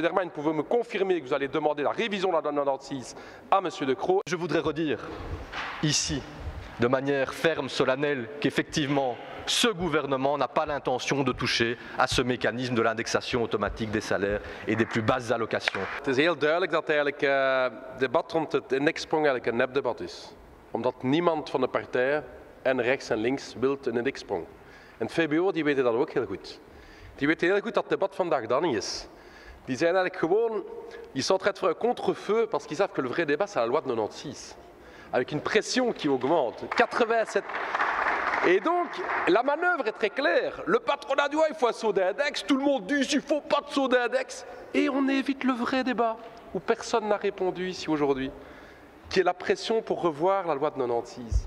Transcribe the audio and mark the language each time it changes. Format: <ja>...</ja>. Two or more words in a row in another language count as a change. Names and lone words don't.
<fr>Dermain, pouvez-vous me confirmer que vous allez demander la révision de la loi de 96 à M. De Croo? Je voudrais redire ici, de manière ferme, solennelle, qu'effectivement, ce gouvernement n'a pas l'intention de toucher à ce mécanisme de l'indexation automatique des salaires et des plus basses allocations.</fr> <nl>Het is heel duidelijk dat eigenlijk het debat rond het indexsprong eigenlijk een nepdebat is. Omdat niemand van de partij, en rechts en links, wil een indexsprong. En het VBO die weten dat ook heel goed. Die weten heel goed dat het debat vandaag dat niet is. Die zijn eigenlijk gewoon,</nl> <fr>ils sont en train de faire un contre-feu parce qu'ils savent que le vrai débat c'est la loi de 96. Avec une pression qui augmente, 87. Et donc, la manœuvre est très claire. Le patronat dit, il faut un saut d'index, tout le monde dit, il ne faut pas de saut d'index. Et on évite le vrai débat, où personne n'a répondu ici aujourd'hui, qui est la pression pour revoir la loi de 96.</fr>